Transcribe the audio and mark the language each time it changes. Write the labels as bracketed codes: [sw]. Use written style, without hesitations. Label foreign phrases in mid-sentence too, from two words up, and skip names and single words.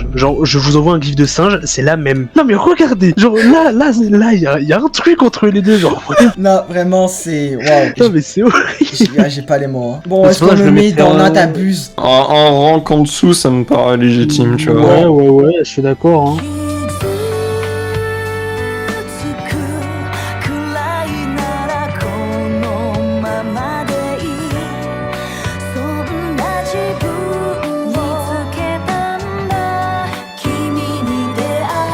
[fr] Genre, je vous envoie un gif de singe, c'est la même. Non, mais regardez, genre là, il y a un truc entre les deux, genre. Non, vraiment, c'est. Waouh. Non, mais c'est horrible. J'ai pas les mots, hein. Bon, C'est est-ce pour ça qu'on que je le le met mettrais dans en- un t'abuses? Un rank en dessous, ça me paraît légitime, tu vois. Ouais, je suis d'accord, hein. [ja] つくくらいならこのままでいいそんな自分を見つけたんだ君に出会